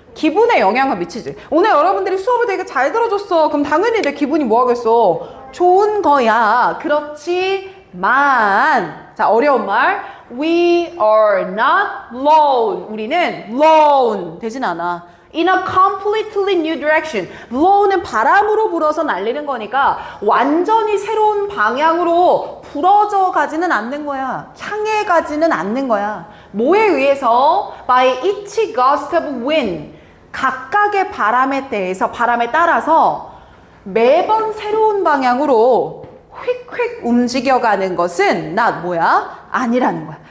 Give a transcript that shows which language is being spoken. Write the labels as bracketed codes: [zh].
[ko] 기분에 영향을 미치지. 오늘 여러분들이 수업을 되게 잘 들어줬어. 그럼 당연히 내 기분이 뭐 하겠어? 좋은 거야. 그렇지만, 자, 어려운 말. [en] We are not blown. [ko] 우리는 blown 되진 않아. [en] In a completely new direction. [ko] blow는 바람으로 불어서 날리는 거니까 완전히 새로운 방향으로 불어져 가지는 않는 거야. 향해 가지는 않는 거야. 뭐에 의해서? [en] By each gust of wind. [ko] 각각의 바람에 대해서, 바람에 따라서 매번 새로운 방향으로 휙휙 움직여가는 것은 not 뭐야? 아니라는 거야.